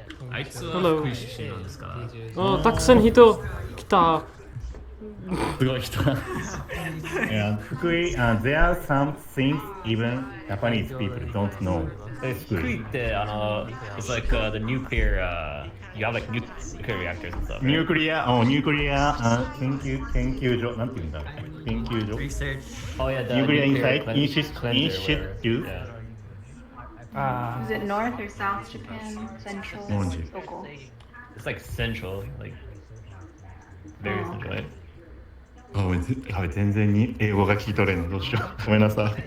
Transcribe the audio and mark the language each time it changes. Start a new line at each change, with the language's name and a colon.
Japanese: あいつは福井出身なんですからたくさん人来た。すごい人。
English: 福井、there are some things even Japanese people don't know. 福井って、it's like the nuclear, you have like nuclear reactors and stuff.
Japanese: ニュークリア、研究所、なんていうんだろう。研究所。
English: Research Oh yeah, the Nuclear nuclear Institute. Institute. Is it North or South Japan? Central? North. Local? It's like central, like very central. Right?
Japanese: 全然に英語が聞き取れんの。どうしよう。ごめんなさい。